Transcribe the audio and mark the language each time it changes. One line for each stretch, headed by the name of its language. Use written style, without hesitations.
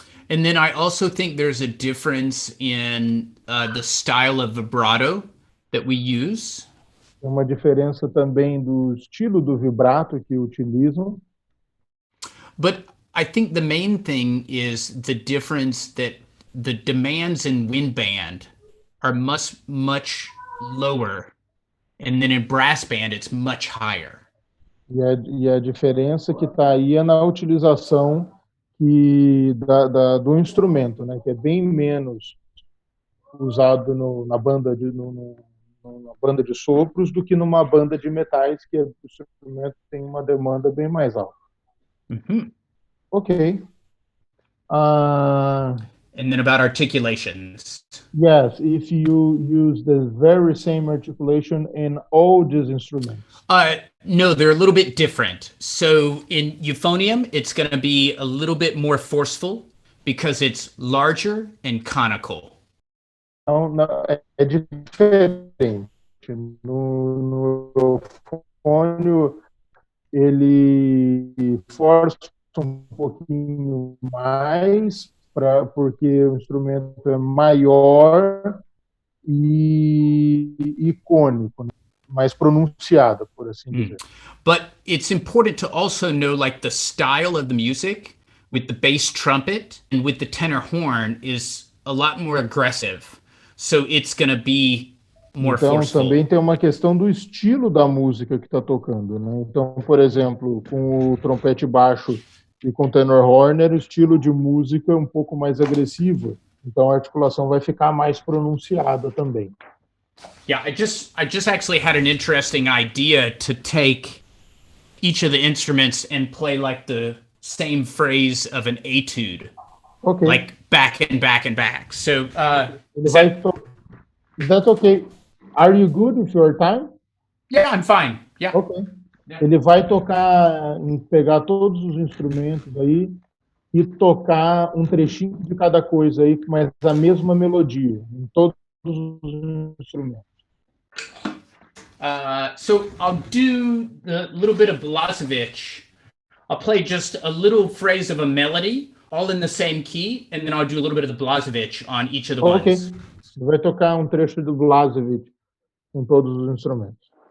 English: And then I also think there's a difference in the style of vibrato that we use.
Portuguese: Tem uma diferença também do estilo do vibrato que utilizam.
English: But I think the main thing is the difference that the demands in wind band are much lower, and then in brass band it's much higher.
Portuguese: E a diferença que está aí é na utilização do instrumento, né, que é bem menos usado na banda de sopros do que numa banda de metais, que o instrumento tem uma demanda bem mais alta.
English: Okay. And then about articulations. Yes, if you use the very same articulation in all these instruments. No, they're a little bit different. So in euphonium, it's going to be a little bit more forceful because it's larger and conical.
Portuguese: É diferente. No eufônio, ele força um pouquinho mais, porque o instrumento é maior e icônico, né? Mais pronunciado, por assim dizer.
English: But it's important to also know like the style of the music with the bass trumpet and with the tenor horn is a lot more aggressive. So it's going to be more forceful.
Portuguese: Também tem uma questão do estilo da música que está tocando, né? Então, por exemplo, com o trompete baixo e com o tenor horn, o estilo de música é um pouco mais agressivo. Então a articulação vai ficar mais pronunciada também.
English: Yeah, I just actually had an interesting idea to take each of the instruments and play like the same phrase of an etude. Okay. Like back and back and back. So is that okay? Are you good with your time? Yeah, I'm fine. Yeah. Okay. Yeah.
Portuguese: Ele vai pegar todos os instrumentos aí e tocar um trechinho de cada coisa aí, mas a mesma melodia em todos os instrumentos.
English: So I'll do a little bit of Blasevich. I'll play just a little phrase of a melody, all in the same key, and then I'll do a little bit of the Blasevich on each of the ones. Okay.
Portuguese: Vai tocar um trecho do Blasevich com todos os instrumentos.